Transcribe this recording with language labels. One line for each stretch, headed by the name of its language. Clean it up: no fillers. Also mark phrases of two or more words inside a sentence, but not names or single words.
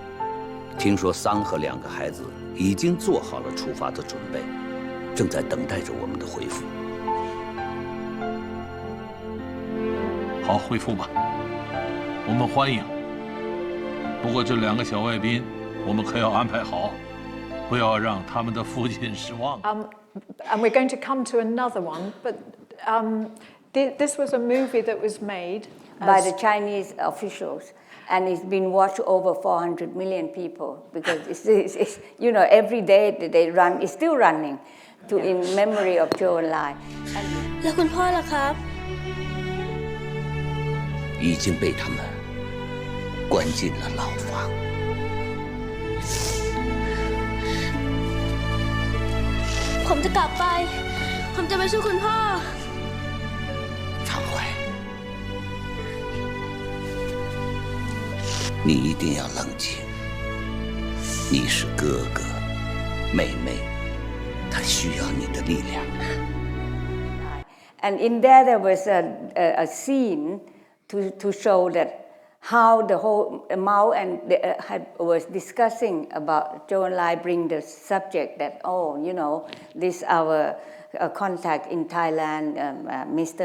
Chinese: 听说桑和2个孩子已经做好了出发的准备，正在等待着我们的回复。好，回复吧，我们欢迎。不过这2个小外宾，我们可要安排好，不要让他们的父亲失望。
English: And we're going to come to another one, but this was a movie that was made by the Chinese officials. And it's been watched over 400 million people because it's every day that they run, it's still running in memory of Zhou Enlai.
Thai: แล้วคุณพ่อล่ะครับ
Chinese: 已经被他们关进了牢房。
Thai: ผมจะกลับไป ผมจะไปช่วยคุณพ่อ
Chinese: 常怀，你一定要冷静。你是哥哥，妹妹，她需要你的力量。
English: And in there was a scene to show that how the whole Mao and was discussing about Zhou Enlai bring the subject that this our contact in Thailand, Mr.